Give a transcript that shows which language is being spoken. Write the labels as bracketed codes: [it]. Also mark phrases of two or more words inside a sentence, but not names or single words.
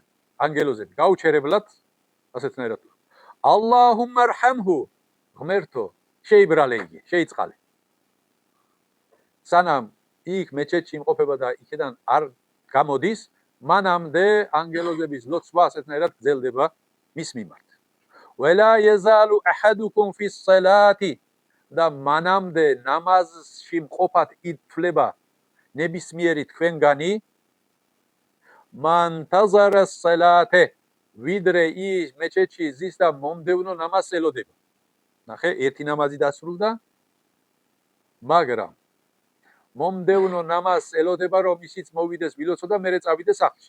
[ka] ანგელოზები გაუჩერებლად ასეთნაირად. [ar] اللهم ارحمه. [ka] ღმერთო, შეიბრალე იგი, შეიწყალე. სანამ იქ მეჩეთში იმყოფება და იქიდან არ გამოდის, მანამდე ანგელოზების ლოცვა ასეთნაირად გრძელდება მის მიმართ. [ar] ولا يزال احدكم في الصلاه. [ka] და მანამდე ნამაზში მყოფად ითვლება ნებისმიერი თქვენგანი [ar] منتظر الصلاه. [ka] ვიდრე ის მეჩეთში ზის და მომდევნო ნამაზს ელოდება. ნახე, ერთი ნამაზი დასრულდა, მაგრამ მომდევნო ნამაზს ელოდება რომ ისიც მოვიდეს ვილოცო და მერე წავიდეს სახლში.